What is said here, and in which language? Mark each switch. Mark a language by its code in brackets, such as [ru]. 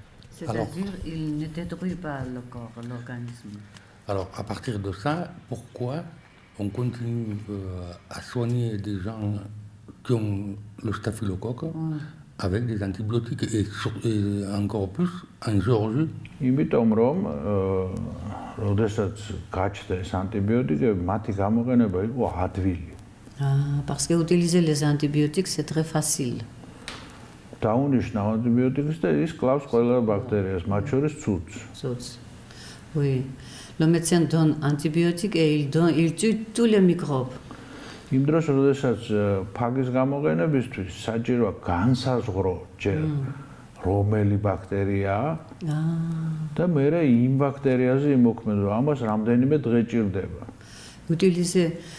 [fr] C'est-à-dire qu'il ne détruit pas le corps, l'organisme. Alors, à partir de ça, pourquoi on continue à soigner des gens qui ont le staphylocoque avec des antibiotiques et encore plus en Géorgie? [ka] იმიტომ რომ როდესაც გაჩნდა ეს ანტიბიოტიკები, მათი გამოყენება იყო ადვილი. [fr] Parce qu'utiliser les antibiotiques, c'est très facile. [ka] დაუნიშნა ანტიბიოტიკს და ის კლავს ყველა ბაქტერიას, მათ შორის ცუცს. [fr] Oui. Le médecin donne antibiotiques et il tue tous les microbes. [ka] იმ დროს, როდესაც ფაგის გამოყენებისთვის საჭიროა განსაზღვრო ჯერ რომელი ბაქტერიაა და მერე იმ ბაქტერიაზე იმოქმედო. ამას რამდენიმე დღე ჭირდება.